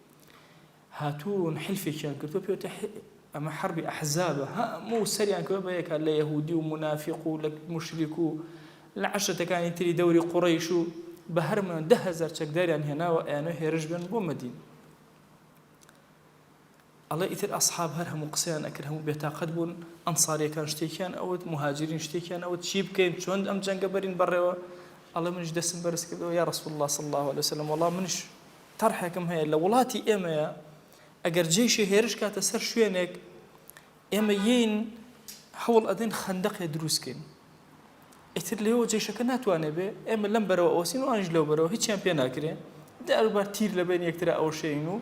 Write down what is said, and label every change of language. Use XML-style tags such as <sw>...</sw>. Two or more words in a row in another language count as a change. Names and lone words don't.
<ckb>هاتوون حلفێکیان کردووە پێوتە ئەمە حربی ئەحزابە هەموو سەریان کردووە بە یەکە لە یەهودی و منافق و لە مشریک و لە عەشرەتەکانی تری دەوری قوڕیش و بە هەرمان 10,000 چەکداریان هێناوە ئەیانە هێرش بن بۆ مەدینە ئەڵێ ئیتر ئەسحاب هەر هەموو قسەیان ئەکرد هەموو بێتاقەت بوون ئەنساریەکان شتێکیان ئەوت مهاجرین شتێکیان ئەوت چی بکەین چۆن ئەم جەنگە بەرین بەڕێوە ئەڵێ منش دەستم بەرز کردەوە</ckb> <ar>یا رسول الله صلی الله علیه وسلم</ar> <ckb>وەڵا منش تەرحێکم هەیە لە وڵاتی ئێمەیە ئەگەر جێیشی هێرش کاتە سەر شوێنێک ئێمە یین هەوڵ ئەدەین خەندەقێ دروستکەین ئیتر لێەوە جێشەکە ناتوانێ بێ ئێمە لەم بەرەوە ئەوسین و ئەنج لەو بەرەوە هیچیان پێ ناکرێ دەروبار تیر لەبێن یەکترا ئەوشێین و</ckb>